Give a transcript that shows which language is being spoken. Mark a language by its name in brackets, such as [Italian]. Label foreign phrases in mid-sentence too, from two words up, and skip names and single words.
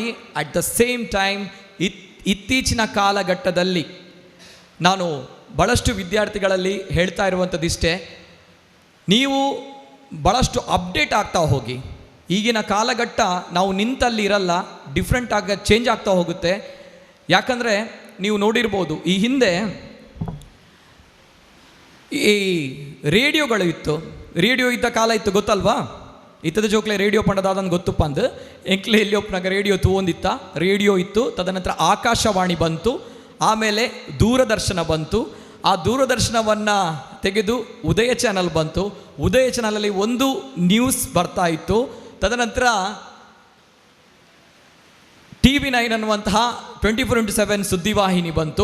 [English] at the same time [Kannada] ಇತ್ತೀಚಿನ ಕಾಲಘಟ್ಟದಲ್ಲಿ ನಾನು ಭಾಳಷ್ಟು ವಿದ್ಯಾರ್ಥಿಗಳಲ್ಲಿ ಹೇಳ್ತಾ ಇರುವಂಥದ್ದಿಷ್ಟೇ, ನೀವು ಭಾಳಷ್ಟು ಅಪ್ಡೇಟ್ ಆಗ್ತಾ ಹೋಗಿ. ಈಗಿನ ಕಾಲಘಟ್ಟ ನಾವು ನಿಂತಲ್ಲಿ ಇರಲ್ಲ, [English] different change [Kannada] ಆಗ್ತಾ ಹೋಗುತ್ತೆ. ಯಾಕಂದರೆ ನೀವು ನೋಡಿರ್ಬೋದು, ಈ ಹಿಂದೆ ಈ ರೇಡಿಯೋಗಳು ಇತ್ತು, ರೇಡಿಯೋ ಇದ್ದ ಕಾಲ ಇತ್ತು, ಗೊತ್ತಲ್ವಾ? [Tulu] ಇತ್ತದ ಜೋಕ್ಲೆ ರೇಡಿಯೋ ಪಂಡದಾದನ್ನು ಗೊತ್ತಪ್ಪ ಅಂದು ಎಂಕ್ಲೆ ಎಲ್ಲಿಯೊಪ್ಪನಾಗ ರೇಡಿಯೋ ತೂವೊಂದಿತ್ತ, [Kannada] ರೇಡಿಯೋ ಇತ್ತು. ತದನಂತರ ಆಕಾಶವಾಣಿ ಬಂತು, ಆಮೇಲೆ ದೂರದರ್ಶನ ಬಂತು. ಆ ದೂರದರ್ಶನವನ್ನು ತೆಗೆದು ಉದಯ ಚಾನಲ್ ಬಂತು. ಉದಯ ಚಾನಲಲ್ಲಿ ಒಂದು ನ್ಯೂಸ್ ಬರ್ತಾ ಇತ್ತು. ತದನಂತರ TV9 ಅನ್ನುವಂತಹ 24x7 ಸುದ್ದಿವಾಹಿನಿ ಬಂತು.